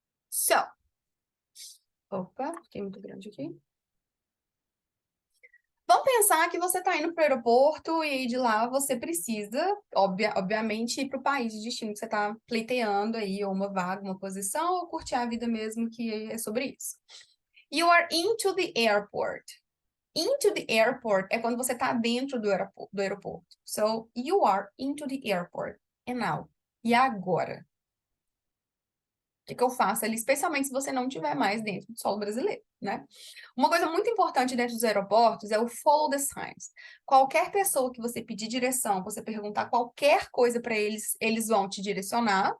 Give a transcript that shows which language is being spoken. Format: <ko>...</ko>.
<pt>So, opa, fiquei muito grande aqui. Vamos pensar que você está indo para o aeroporto e de lá você precisa, obviamente, ir para o país de destino que você está pleiteando aí, ou uma vaga, uma posição, ou curtir a vida mesmo, que é sobre isso.</pt> <en>You are into the airport.</en> <pt>Into the airport é quando você está dentro do aeroporto.</pt> <en>So, you are into the airport. And now?</en> <pt>E agora? Que eu faço ali, especialmente se você não estiver mais dentro do solo brasileiro, né? Uma coisa muito importante dentro dos aeroportos é o</pt> <en>follow the signs.</en> <pt>Qualquer pessoa que você pedir direção, você perguntar qualquer coisa para eles, eles vão te direcionar.</pt>